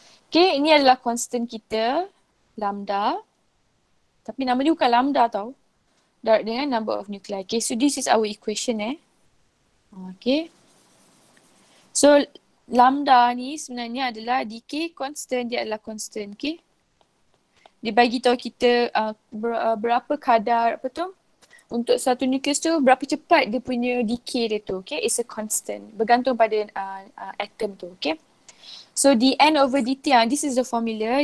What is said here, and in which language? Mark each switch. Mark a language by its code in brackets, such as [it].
[ms] Okay, ini adalah constant kita, lambda. Tapi nama dia bukan lambda tau. Direct dengan number of nuclei. [en] Okay, so this is our equation Okay. [ms] So lambda ni sebenarnya adalah decay constant, dia adalah constant. Okay. Dia bagi tahu kita berapa kadar untuk satu nukleus tu, berapa cepat dia punya decay dia tu. [en] Okay, it's a constant. [ms] Bergantung pada atom tu. Okay. [en] So dN over dt, this is the formula.